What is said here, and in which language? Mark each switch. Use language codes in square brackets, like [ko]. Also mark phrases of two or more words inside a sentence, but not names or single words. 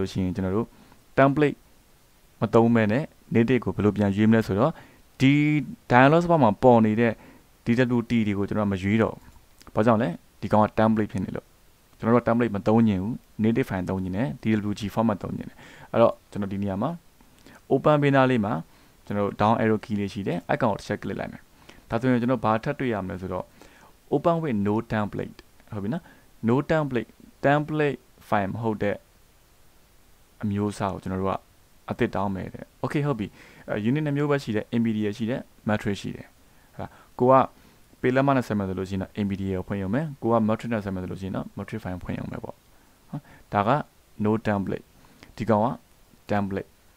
[my] လို့ရှိရင်ကျွန်တော်တို့ template မသုံးမဲနဲ့ native ကိုဘယ်လိုပြန်ရွေးမလဲဆိုတော့ဒီ [en] dialog box [my] မှာပေါ်နေတဲ့ DWT တွေကိုကျွန်တော်မရွေးတော့ဘာကြောင့်လဲဒီကောင်က template ဖြစ်နေလို့ ကျွန်တော်တို့ template မသုံးချင်ဘူး [en] native file [my] သုံးချင်တယ် [en] DWG format [my] သုံးချင်တယ်အဲ့တော့ကျွန်တော်ဒီနေရာမှာ [en] open banner [my] လေးမှာကျွန်တော် down [en] arrow key [my] လေးရှိတယ်အဲ့ကောင်ကိုတစ်ချက် click လိုက်မယ်ဒါဆိုရင်ကျွန်တော်ဘာထပ်တွေ့ရမလဲဆိုတော့ [en] open with no template [my] ဟုတ်ပြီနော် [en] no template file [my] မဟုတ်တဲ့အမျိုးအစားကိုကျွန်တော်တို့ကအသစ်တောင်းမယ်တဲ့ okay ဟုတ်ပြီ unit နှမျိုးပဲရှိတယ် MBDA ရှိတယ် matrix ရှိတယ်ဟာကိုကပေလက်မနဲ့ဆက်မယ်ဆိုလို့ရှိရင်တော့ MBDA ကိုဖွင့်ရုံပဲကိုက matrix နဲ့ဆက်မယ်ဆိုလို့ရှိရင်တော့ [en] matrix file [my] ဖွင့်ရုံပဲပေါ့ဟာဒါက [en] no template [my] ဒီကောင်က template